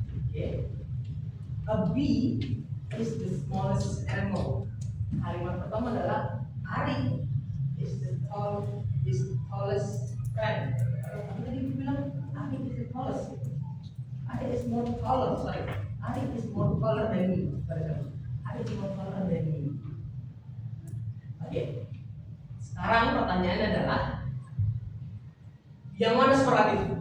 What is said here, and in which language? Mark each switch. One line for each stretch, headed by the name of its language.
English: Okay, a bee is the smallest animal.
Indonesian: Kalimat pertama adalah
English: Ari is the tallest friend.
Indonesian: Kalau tadi bilang
English: Ari is the tallest. Ari is more taller, sorry. Ari is more taller than me. Ari is more taller than me. Oke.
Indonesian: Sekarang pertanyaannya adalah yang mana superlatif?